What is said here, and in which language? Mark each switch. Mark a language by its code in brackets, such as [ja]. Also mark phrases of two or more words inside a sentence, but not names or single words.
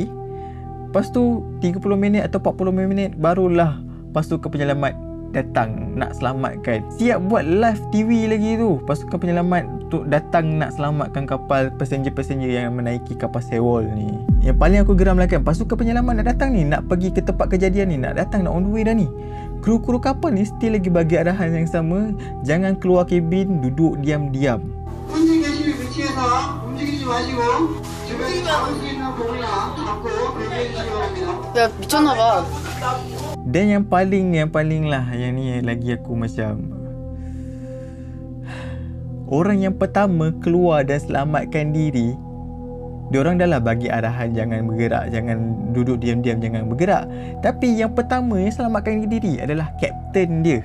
[ms] Lepas tu 30 minit atau 40 minit barulah pasukan penyelamat datang nak selamatkan. Siap buat live TV lagi tu, pasukan penyelamat tu datang nak selamatkan kapal passenger yang menaiki kapal Sewol ni. Yang paling aku geram lah kan, pasukan penyelamat nak datang ni, nak pergi ke tempat kejadian ni, nak datang, nak [en] on the way [ms] dah ni. Kru-kru kapal ni still lagi bagi arahan yang sama, jangan keluar kabin, duduk diam-diam. [ko] 현재 계실 위치에서 움직이지 마시고 주변에 잡을 수 있는 공이나 잡고 대기해 주시기 바랍니다. 야 미쳤나봐. [ms] Dan yang paling lah, yang ni lagi aku macam, orang yang pertama keluar dan selamatkan diri, diorang dah lah bagi arahan jangan bergerak, jangan duduk diam-diam, jangan bergerak. Tapi yang pertama yang selamatkan diri adalah kapten dia.